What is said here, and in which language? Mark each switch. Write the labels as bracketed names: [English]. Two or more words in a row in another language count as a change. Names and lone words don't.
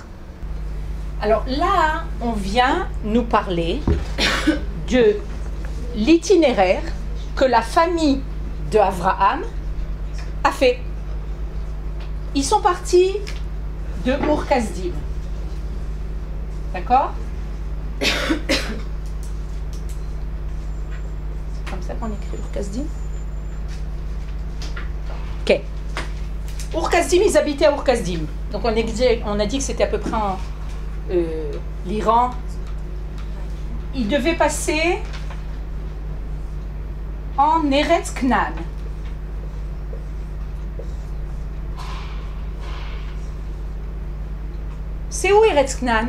[French] Alors là, on vient nous parler de l'itinéraire que la famille d'Abraham a fait. Ils sont partis de Ur-Kasdim. D'accord? C'est comme ça qu'on écrit Ur-Kasdim? Ok. Ur-Kasdim, ils habitaient à Ur-Kasdim. Donc on a dit que c'était à peu près en l'Iran. Ils devaient passer en Eretz Knan. C'est où Eretz Knan?